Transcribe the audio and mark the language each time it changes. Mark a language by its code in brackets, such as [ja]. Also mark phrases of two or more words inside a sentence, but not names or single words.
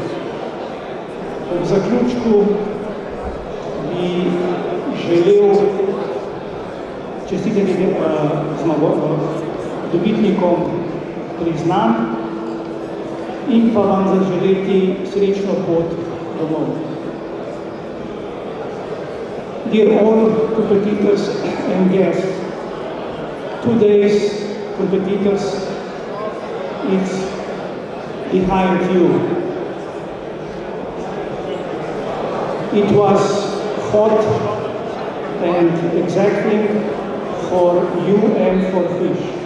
[sl] Ob zaključku bi želel čestitati dobitnikom priznanj in pa vam zaželeti srečno pot domov. [en] Dear all competitors and guests, today's competitors is behind you. It was hot and exacting for you and for fish.